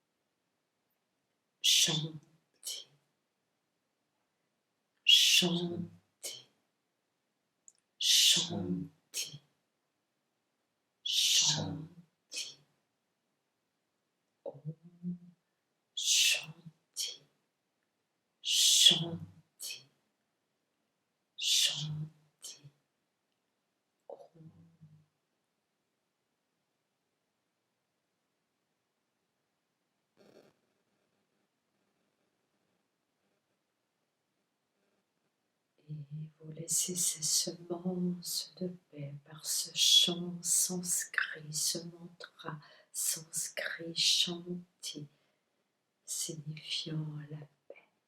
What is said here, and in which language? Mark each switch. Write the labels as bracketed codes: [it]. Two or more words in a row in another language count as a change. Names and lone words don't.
[sa] Shanti, Shanti, Shanti, Shanti, Om Shanti, Shanti, Shanti, Om. [fr] Et vous laissez ces semences de paix par ce chant sanskrit, ce mantra sanskrit Shanti, signifiant la paix.